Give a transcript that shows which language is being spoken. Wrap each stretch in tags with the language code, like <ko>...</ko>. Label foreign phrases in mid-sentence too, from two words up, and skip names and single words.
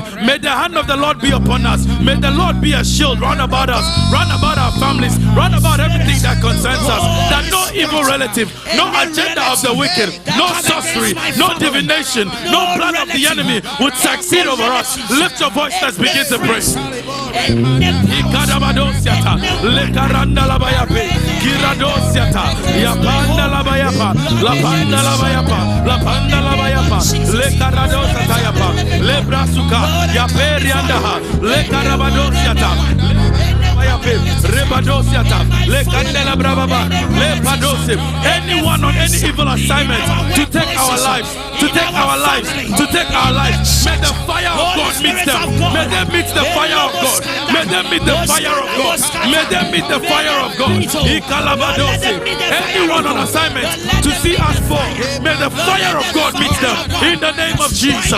<en>May the hand of the Lord be upon us. May the Lord be a shield round about us, round about our families, round about everything that concerns us. That no evil relative, no agenda of the wicked, no sorcery, no divination, no plan of the enemy would succeed over us. Lift your voice, let's begin to pray. La panda la bayapa, le caradosa tayapa, le brasuka, yaperi andaha, le carabadosiata, rebadosiata, le candela bravaba, le padosim. Anyone on any evil assignment to take our lives, to take our lives, to take our lives, may the fire of God meet them. May they meet the fire of God. May they meet the fire of God. May they meet the fire of God. Anyone on assignment to see us fall, may the fire of God meet them in the name of Jesus.</en>